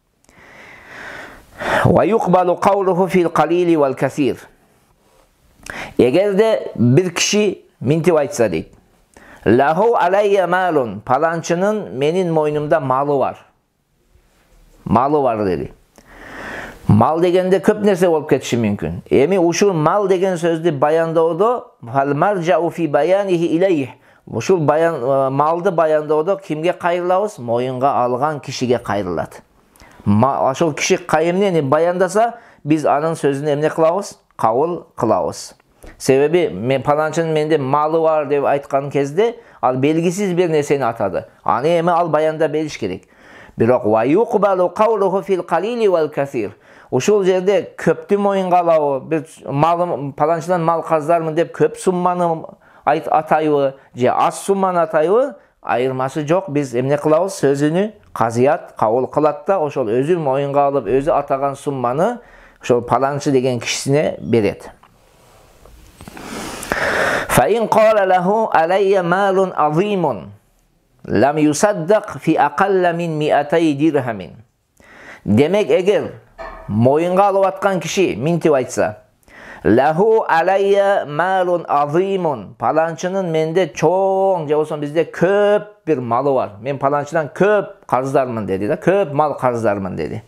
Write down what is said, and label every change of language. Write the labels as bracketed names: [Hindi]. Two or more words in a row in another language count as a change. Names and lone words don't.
[Arabic] ويقبل قوله في القليل والكثير. [Kyrgyz] Эгер де бир киши минтип айтса дейт. [Arabic] له علي مال, [Kyrgyz] паланчынын менин мойнумда малы бар. Малы бар dedi. Мал дегенде көп нерсе болуп кетиши мүмкүн. Эми ушул мал деген сөздү баянdoодо [Arabic] فالمرجع في بيانه إليه. [Kyrgyz] Ушул малды баянdoодо кимге кайрылабыз? Моюнга алган кишиге кайрылат. Ошол киши эмнени баяндаса, биз анын сөзүнө эмне кылабыз? Кабыл кылабыз. Себеби мен паланчынын менде малы бар деп айткан кезде ал белгисиз бир нерсени атады. Аны эми ал баянда бериш керек. [Arabic] Бирок ويقبل قوله في القليل والكثير. [Kyrgyz] Ушул жерде көптү моюнга алабы, бир мал паланчыдан мал карыздармын деп көп сумманы атайбы, же аз сумманы атайбы, айырмасы жок. Биз эмне кылабыз? Сөзүнү казыят кабыл кылат да, ошол өзү моюнга алып, өзү атаган сумманы ошол паланчы деген кишисине берет. [Arabic] فإن قال له علي مال عظيم لم يصدق في أقل من 200 درهم. [Kyrgyz] Демек, эгер моюнга алып аткан киши минтип айтса, [Arabic] له علي مال عظيم, [Kyrgyz] паланчынын менде чоң, же болсо бизде көп бир малы бар. Мен паланчыдан көп карыздармын деди да, көп мал карыздармын деди.